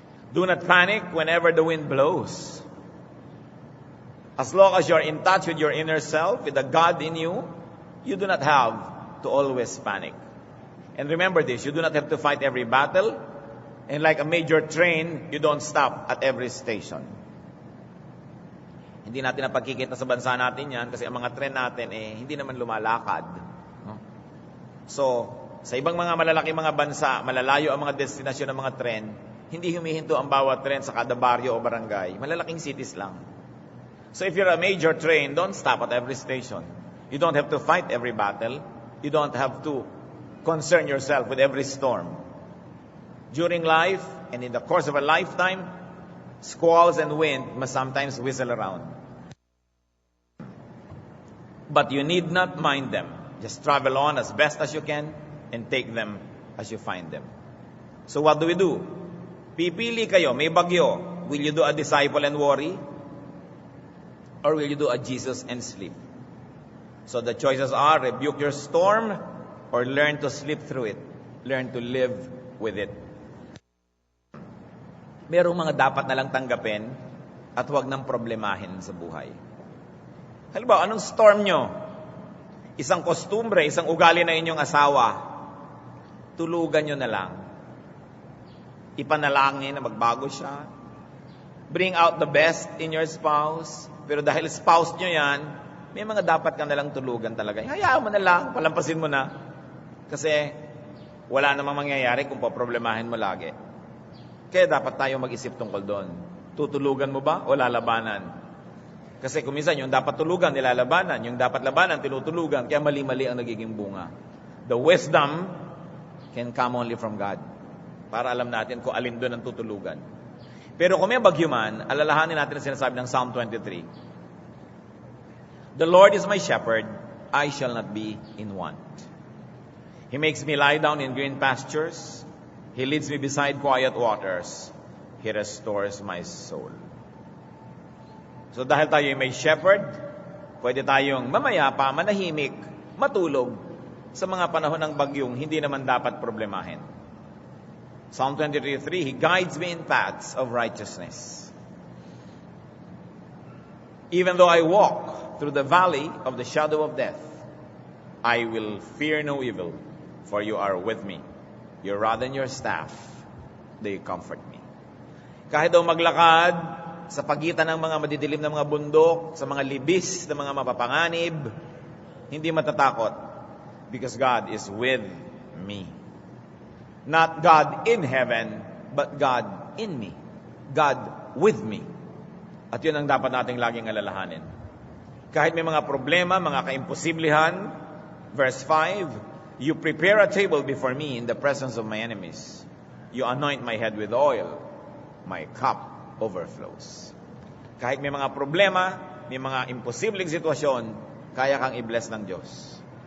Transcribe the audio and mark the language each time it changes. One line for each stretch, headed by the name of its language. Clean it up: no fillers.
English: Do not panic whenever the wind blows. As long as you're in touch with your inner self, with the God in you, you do not have to always panic. And remember this, you do not have to fight every battle. And like a major train, you don't stop at every station.
Filipino: Hindi natin napagkikita sa bansa natin yan kasi ang mga train natin hindi naman lumalakad. No? So, sa ibang mga malalaking mga bansa, malalayo ang mga destinasyon ng mga train, hindi humihinto ang bawat train sa kada baryo o barangay. Malalaking cities lang.
English: So if you're a major train, don't stop at every station. You don't have to fight every battle. You don't have to concern yourself with every storm. During life and in the course of a lifetime, squalls and wind must sometimes whistle around. But you need not mind them. Just travel on as best as you can and take them as you find them. So what do?
Filipino: Pipili kayo, may bagyo.
English: Will you do a disciple and worry? Or will you do a Jesus and sleep? So the choices are, rebuke your storm or learn to sleep through it. Learn to live with it.
Filipino: Merong mga dapat na lang tanggapin at huwag nang problemahin sa buhay. Halimbawa, anong storm nyo? Isang kostumbre, isang ugali na inyong asawa. Tulugan nyo na lang. Ipanalangin na magbago siya.
English: Bring out the best in your spouse.
Filipino: Pero dahil spouse nyo yan, may mga dapat ka nalang tulugan talaga. Hayaan mo na lang, palampasin mo na. Kasi wala namang mangyayari kung paproblemahin mo lagi. Kaya dapat tayo mag-isip tungkol doon. Tutulugan mo ba o lalabanan? Kasi kung minsan yung dapat tulugan, nilalabanan. Yung dapat labanan, tinutulugan. Kaya mali-mali ang nagiging bunga.
English: The wisdom can come only from God.
Filipino: Para alam natin kung alin doon ang tutulugan. Pero kung may bagyo man, alalahanin natin ang sinasabi ng Psalm 23.
English: The Lord is my shepherd, I shall not be in want. He makes me lie down in green pastures. He leads me beside quiet waters. He restores my soul. So dahil tayo may shepherd, pwede tayong mamayapa, manahimik, matulog sa mga panahon ng bagyong hindi naman dapat problemahin. Psalm 23:3, He guides me in paths of righteousness. Even though I walk through the valley of the shadow of death, I will fear no evil, for you are with me. Your rod and your staff, they comfort me.
Filipino: Kahit daw maglakad sa pagitan ng mga madidilim na mga bundok, sa mga libis na mga mapapanganib, hindi matatakot
English: because God is with me. Not God in heaven, but God in me. God with me.
Filipino: At yun ang dapat nating laging alalahanin. Kahit may mga problema, mga kaimposiblihan, verse 5,
English: You prepare a table before me in the presence of my enemies. You anoint my head with oil. My cup overflows.
Filipino: Kahit may mga problema, may mga imposibleng sitwasyon, kaya kang i-bless ng Diyos.